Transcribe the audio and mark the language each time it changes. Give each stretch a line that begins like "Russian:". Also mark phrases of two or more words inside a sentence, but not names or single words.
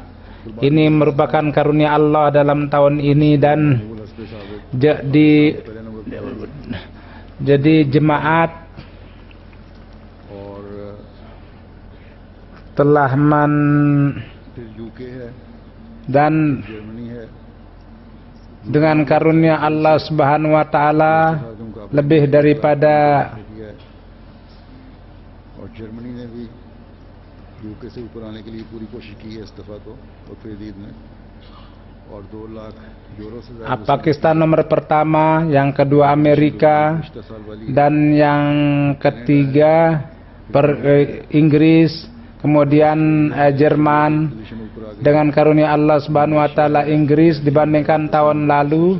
Indonesian: Ini merupakan karunia Allah dalam tahun ini dan jadi jemaat telah dan dengan karunia Allah
Arabic: سبحانه وتعالى
Indonesian: lebih daripada
Urdu: یوکے سے اوپر آنے کے لیے پوری کوشش کی ہے اس دفعہ تو وقف جدید میں اور 2 لاکھ یورو سے زیادہ
Indonesian: Pakistan nomor pertama, yang kedua Amerika, dan yang ketiga Inggris, kemudian Jerman. Dengan karunia Allah
Arabic: سبحانه وتعالى
Indonesian: Inggris dibandingkan tahun lalu